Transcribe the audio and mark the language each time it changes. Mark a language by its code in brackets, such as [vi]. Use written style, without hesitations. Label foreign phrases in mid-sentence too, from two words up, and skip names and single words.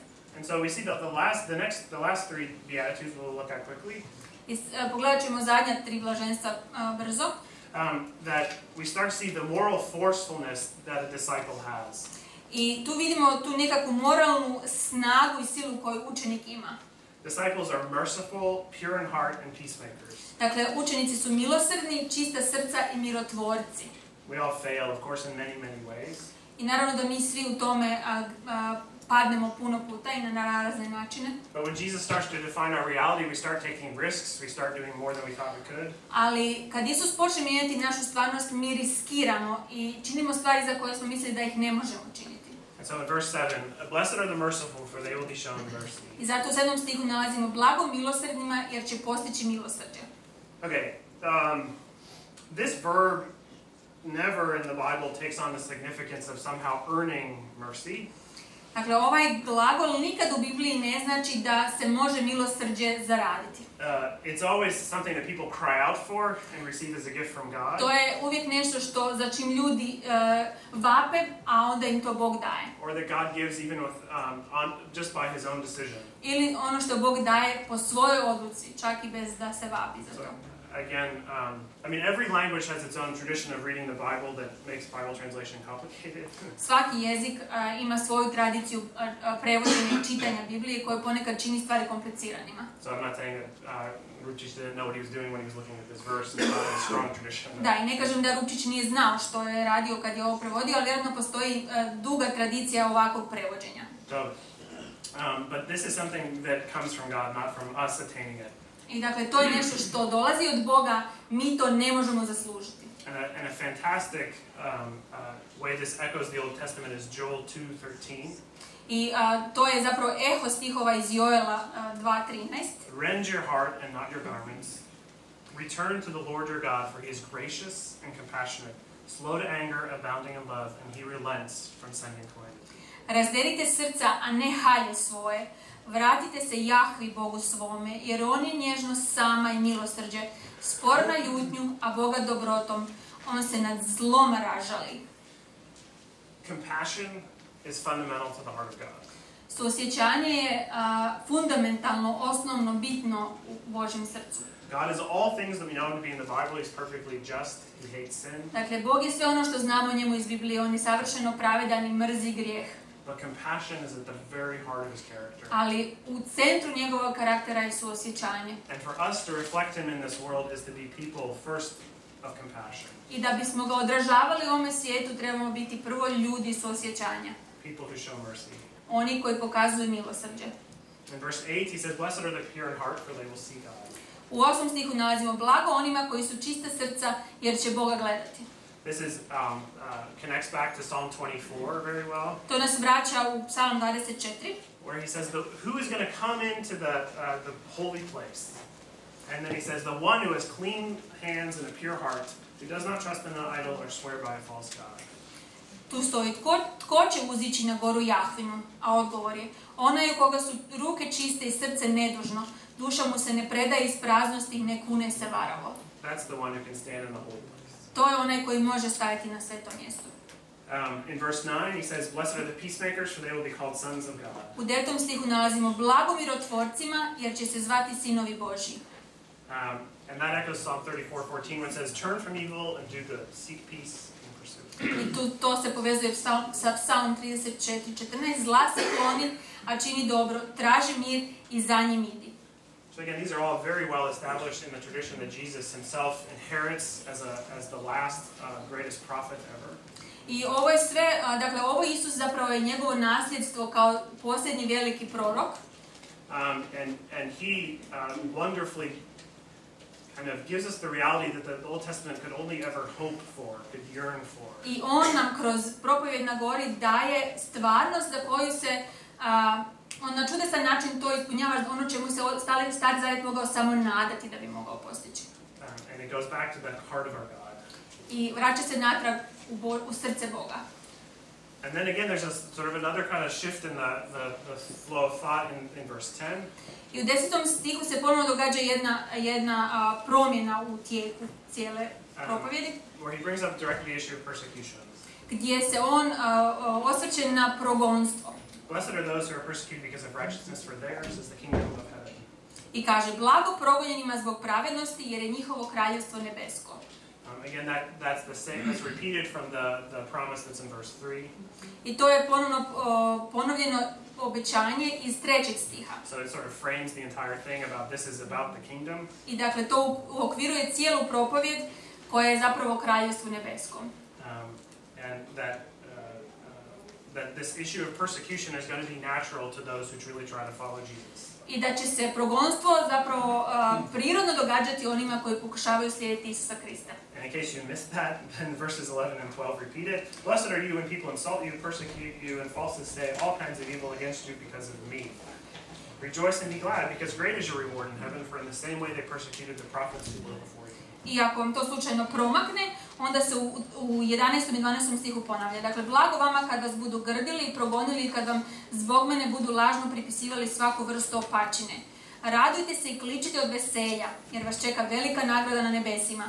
[en] And so we see the last three beatitudes we'll look at quickly. [hr] I pogledat ćemo zadnja 3 blaženstva brzo. [en] That we start to see the moral forcefulness that a disciple has. [hr] I tu vidimo tu nekakvu moralnu snagu i silu koju učenik ima. [en] Disciples are merciful, pure in heart, and peacemakers. [hr] Dakle, učenici su milosrdni, čista srca i mirotvorci. [en] We all fail, of course, in many ways. [hr] I naravno da mi svi u tome padnemo puno puta i na razne načine. [en] But when Jesus starts to define our reality, we start taking risks, we start doing more than we thought we could. [hr] Ali kad Isus počne mijenjati našu stvarnost, mi riskiramo i činimo stvari za koje smo mislili da ih ne možemo činiti. [en] And so in verse 7, blessed are the merciful, for they will be shown mercy. [hr] I zato u 7. stihu nalazimo blago milosrdnima jer će postići milosrđe. [en] Okay, this verb never in the Bible takes on the significance of somehow earning mercy. [hr] Dakle, ovaj glagol nikad u Bibliji ne znači da se može milosrđe zaraditi. [en] It's always something that people cry out for and receive as a gift from God. [hr] To je uvijek nešto što za čim ljudi vape, a onda im to Bog daje. [en] Or that God gives even with just by His own decision. [hr] Ili ono što Bog daje po svojoj odluci, čak i bez da se vapi za to. [en] Again, I mean, every language has its own tradition of reading the Bible that makes Bible translation complicated. [hr] Svaki jezik ima svoju tradiciju prevođenja i čitanja Biblije koje ponekad čini stvari kompliciranima. [en] So I'm not saying that Ručić didn't know what he was doing when he was looking at this verse. It's not a strong tradition. [hr] Da, i ne kažem da Ručić nije znao što je radio kad je ovo prevodio, ali vjerojatno postoji duga tradicija ovakvog prevođenja. [en] So, but this is something that comes from God, not from us attaining it. [hr] I dakle, to je nešto što dolazi od Boga, mi to ne možemo zaslužiti. [en] And a fantastic way this echoes the Old Testament is Joel 2:13. [hr] I to je zapravo eho stihova iz Joela 2:13. [en] Rend your heart and not your garments. Return to the Lord your God, for he is gracious and compassionate, slow to anger, abounding in love, and he relents from sending calamity. [hr] Razderite srca, a ne halje svoje. Vratite se Jahvi Bogu svome, jer on je nježnost sama i milosrđe, spor na ljutnju, a Boga dobrotom. On se nad zlom ražali. [en] Compassion is fundamental to the heart of God. [hr] Suosjećanje je fundamentalno, osnovno, bitno u Božjem srcu. [en] God is all things that we know to be in the Bible. He's perfectly just. He hates sin. [hr] Dakle, Bog je sve ono što znamo o njemu iz Biblije. On je savršeno pravedan i mrzi grijeh. [en] But compassion is at the very heart of his character. [hr] Ali u centru njegovog karaktera je suosjećanje. [en] And for us to reflect him in this world is to be people first of compassion. [hr] I da bismo ga odražavali u ovome svijetu, trebamo biti prvo ljudi suosjećanja. [en] People who show mercy. [hr] Oni koji pokazuju milosrđe. [en] In verse 8 he says, blessed are the pure in heart, for they will see God. [hr] U 8. stihu nalazimo blago onima koji su čista srca, jer će Boga gledati. [en] This is connects back to Psalm 24 very well. [hr] To nas vraća u Psalm 24. [en] Where he says, who is going to come into the holy place? And then he says, the one who has clean hands and a pure heart, who does not trust in an idol or swear by a false god. [hr] Tu stoji, tko će uzići na goru Jahvinu? A odgovor je, onaj u koga su ruke čiste i srce nedužno, duša mu se ne predaje iz praznosti i ne kune se varavo. [en] That's the one who can stand in the holy place. [hr] To je onaj koji može stajati na svetom mjestu. [en] In verse 9 he says, blessed are the peacemakers, for they will be called sons of God. [hr] U 9. stihu nalazimo blago mirotvorcima, jer će se zvati sinovi Božji. [en] And that echoes Psalm 34:14 when it says, turn from evil and do good, seek peace and pursue it. [hr] I to se povezuje sa Psalm 34:14, zla se kloni, a čini dobro, traži mir i za njim idi. [en] So again, these are all very well established in the tradition that Jesus himself inherits as the last greatest prophet ever. [hr] I ovo je sve, dakle, ovo Isus zapravo je njegovo nasljedstvo kao posljednji veliki prorok. [en] And he wonderfully kind of gives us the reality that the Old Testament could only ever hope for, could yearn for. [hr] I on nam kroz propovjed na gori daje stvarnost za koju se on na čudesan način to ispunjava, ono čemu se Stari Zavjet mogao samo nadati da bi mogao postići. [en] And it goes back to the heart of our God. [hr] I vraća se natrag u srce Boga. [en] And then again, there's a sort of another kind of shift in the flow of thought in verse 10. [hr] I u 10. stihu se ponovno događa jedna promjena u tijeku cijele propovjedi. [en] Where he brings up directly the issue of persecution. [hr] Gdje se on osvrće na progonstvo. [en] Blessed are those who are persecuted because of righteousness, for theirs is the kingdom of heaven. [hr] I kaže, blago progonjenima zbog pravednosti, jer je njihovo kraljevstvo nebesko. [en] Again, that's the same. That's repeated from the promise that's in verse 3. [hr] I to je ponovljeno obećanje iz 3. stiha. [en] So it sort of frames the entire thing about this is about the kingdom. [hr] I dakle to uokviruje cijelu propovjed koja je zapravo kraljevstvo nebesko. [en] And that this issue of persecution is going to be natural to those who truly try to follow Jesus. [hr] I da će se progonstvo zapravo prirodno događati onima koji pokušavaju slijediti Isusa Krista. [en] And in case you missed that, then verses 11 and 12 repeat it. Blessed are you when people insult you, persecute you, and falsely say all kinds of evil against you because of me. Rejoice and be glad, because great is your reward in heaven, for in the same way they persecuted the prophets who were before you. [hr] I ako vam to slučajno promakne, onda se u 11. i 12. stihu ponavlja. Dakle, blago vama kad vas budu grdili i progonili i kad vam zbog mene budu lažno pripisivali svaku vrstu opačine. Radujte se i kličite od veselja, jer vas čeka velika nagrada na nebesima.